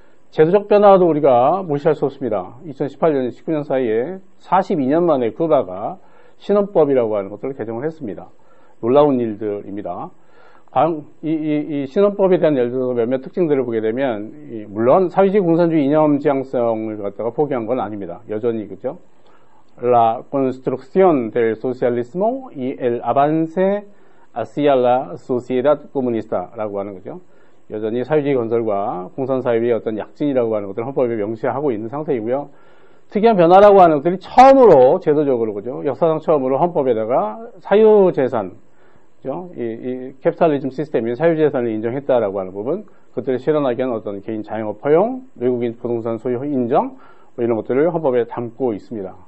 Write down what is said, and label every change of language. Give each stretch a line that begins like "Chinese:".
Korean: 제도적 변화도 우리가 무시할 수 없습니다. 2018년, 19년 사이에 42년 만에 쿠바가 신헌법이라고 하는 것들을 개정을 했습니다. 놀라운 일들입니다. 이 신헌법에 대한 예를 들어서 몇몇 특징들을 보게 되면, 물론 사회주의 공산주의 이념 지향성을 갖다가 포기한 건 아닙니다. 여전히, 그죠?
Spanish: La construcción del socialismo y el avance hacia la sociedad comunista
Korean: 라고 하는 거죠. 여전히 사회주의 건설과 공산사회의 어떤 약진이라고 하는 것들을 헌법에 명시하고 있는 상태이고요. 특이한 변화라고 하는 것들이 처음으로 제도적으로, 그죠? 역사상 처음으로 헌법에다가 사유재산, 그죠? 이 캐피탈리즘 시스템인 사유재산을 인정했다라고 하는 부분, 그것들을 실현하기 위한 어떤 개인 자영업 허용, 외국인 부동산 소유 인정, 이런 것들을 헌법에 담고 있습니다.